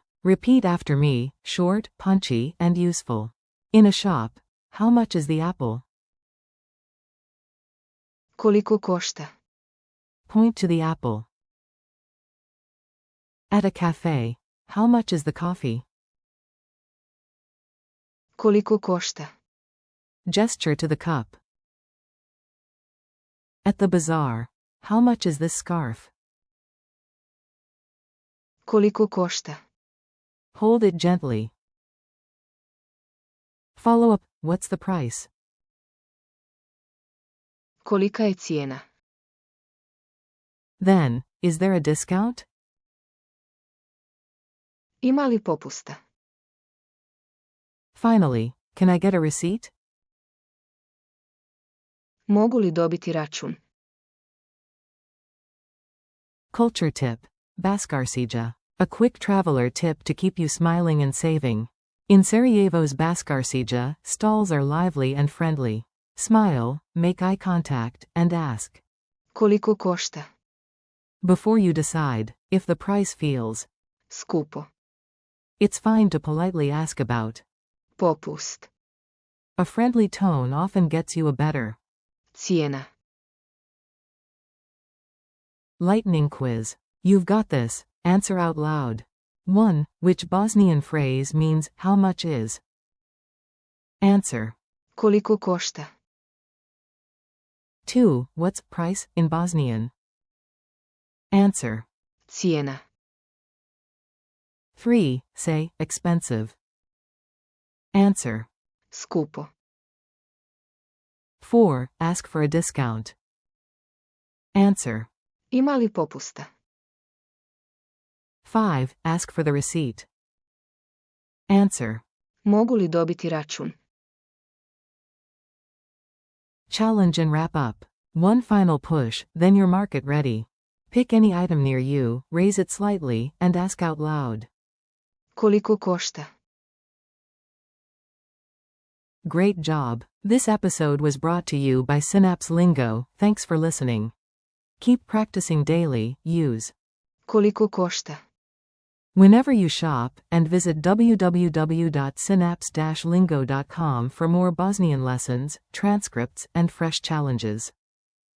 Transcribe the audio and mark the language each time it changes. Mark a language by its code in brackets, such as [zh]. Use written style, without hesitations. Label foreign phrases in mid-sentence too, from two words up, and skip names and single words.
[en] Repeat after me, short, punchy, and useful. In a shop. How much is the apple? [bs] Koliko košta? [en] Point to the apple. At a cafe. How much is the coffee? [bs] Koliko košta? [en] Gesture to the cup. At the bazaar. How much is this scarf? [bs] Koliko košta? [en] Hold it gently. Follow up. What's the price? [bs] Kolika je cijena? [en] Then, is there a discount? [bs] Ima li popusta? [en] Finally, can I get a receipt? [bs] Mogu li dobiti račun? [en] Culture tip. Baskarcija. A quick traveler tip to keep you smiling and saving. In Sarajevo's Baskarcija, stalls are lively and friendly. Smile, make eye contact, and ask. [bs] Koliko košta? [en] Before you decide, if the price feels [bs] Skupo. [en] it's fine to politely ask about. [bs] Popust. [en] A friendly tone often gets you a better. [bs] Cijena. [en] Lightning quiz. You've got this. Answer out loud. 1. Which Bosnian phrase means, how much is? Answer. [bs] Koliko košta? [en] 2. What's price in Bosnian? Answer. [bs] Cijena. [en] 3. Say, expensive. Answer. [bs] Skupo. [en] 4. Ask for a discount. Answer. [bs] Ima li popusta? [en] 5. Ask for the receipt. Answer. [bs] Mogu li dobiti račun? [en] Challenge and wrap up. One final push, then you're market ready. Pick any item near you, raise it slightly, and ask out loud. [bs] Koliko košta? [en] Great job. This episode was brought to you by Synapse Lingo. Thanks for listening. Keep practicing daily. Use [bs] Koliko košta? [en] whenever you shop, and visit www.synapse-lingo.com for more Bosnian lessons, transcripts, and fresh challenges.